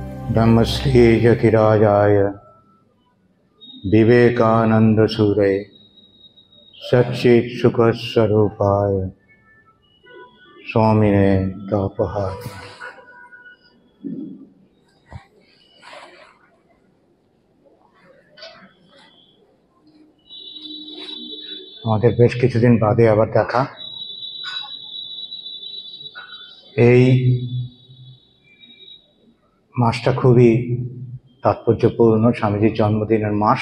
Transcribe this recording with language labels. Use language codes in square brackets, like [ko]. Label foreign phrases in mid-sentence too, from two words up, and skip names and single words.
[sa] ब्रह्मश्री यतिराजाय विवेकानंद सूरे सच्चित सुख स्वरूपाय स्वामिने तापहार। [bn] আমাদের বেশ কিছুদিন বাদে আবার দেখা। এই মাসটা খুবই তাৎপর্যপূর্ণ, স্বামীজির জন্মদিনের মাস।